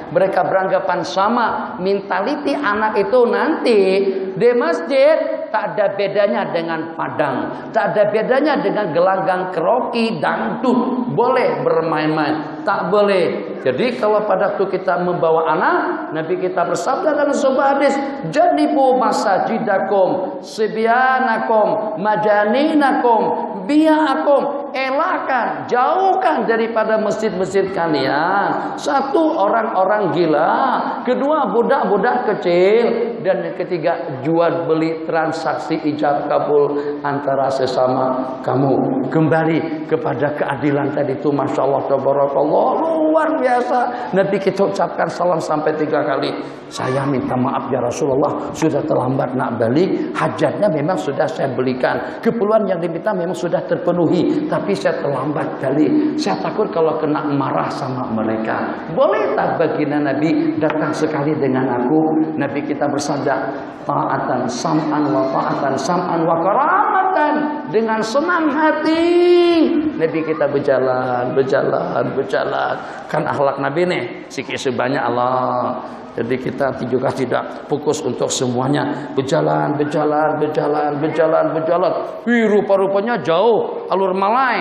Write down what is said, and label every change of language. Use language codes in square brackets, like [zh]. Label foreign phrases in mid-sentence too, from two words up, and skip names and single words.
[ms] Mereka beranggapan sama. Mentaliti anak itu nanti di masjid tak ada bedanya dengan padang, tak ada bedanya dengan gelanggang keroki, dangdut. Boleh bermain-main, tak boleh. Jadi kalau pada waktu kita membawa anak, Nabi kita bersabda dalam sebuah hadis, [ar] جنبوا مساجدكم صبيانكم مجانينكم بيعكم, elakkan, [ms] jauhkan daripada masjid-masjid kalian. Satu, orang-orang gila. Kedua, budak-budak kecil. Dan yang ketiga, jual beli transaksi ijab kabul antara sesama kamu. Kembali kepada keadilan tadi itu, [ar] ما شاء الله تبارك الله, [ms] luar biasa. Nabi kita ucapkan salam sampai 3 kali. Saya minta maaf [ar] يا رسول الله, [ms] sudah terlambat nak balik. Hajatnya memang sudah saya belikan, keperluan yang diminta memang sudah terpenuhi, tapi saya terlambat kali. Saya takut kalau kena marah sama mereka. Boleh tak baginda Nabi datang sekali dengan aku? Nabi kita bersabda, [ar] طاعة سمعا و طاعة سمعا و كرامة, [ms] dengan senang hati. Nabi kita berjalan. Kan akhlak Nabi nih, sikit sebanyak Allah. Jadi kita juga tidak fokus untuk semuanya. Berjalan. Rupa-rupanya jauh alur Malai.